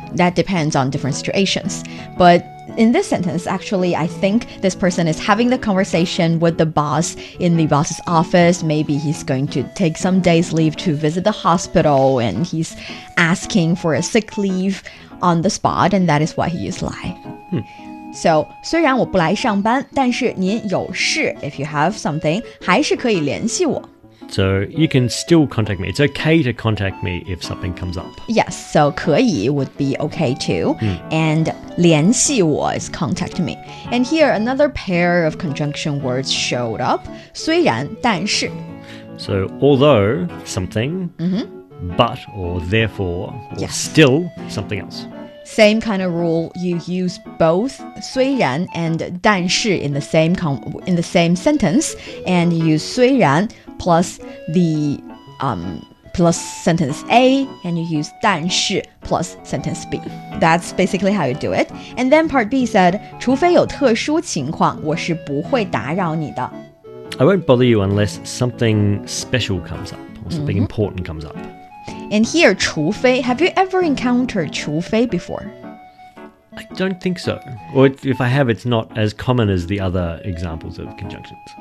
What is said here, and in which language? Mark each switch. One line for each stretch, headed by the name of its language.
English: That depends on different situations. But in this sentence, actually, I think this person is having the conversation with the boss in the boss's office. Maybe he's going to take some days leave to visit the hospital and he's asking for a sick leave on the spot, and that is why he used 来.
Chinese: So, 虽然我不来上班，但是您有事
English: if you have something,
Chinese: 还是可以联系我.
English: So you can still contact me. It's okay to contact me if something comes up. Yes, so 可以 would be okay too. And 联系我 is contact me. And here another pair of conjunction words showed up.
Chinese: 虽然但是
English: So although something, but or therefore, or Yes. still something else. Same kind of rule. You use both 虽然 and 但是 in the same sentence, and you use 虽然 plus the plus sentence A, and you use 但是 plus sentence B. That's basically how you do it. And then part B said,
Chinese: 除非有特殊情况，我是不会打扰你的。
English: I won't bother you unless something special comes up or something important comes up. And here, 除非, have you ever encountered 除非 before? I don't think so. Or if I have, it's not as common as the other examples of conjunctions.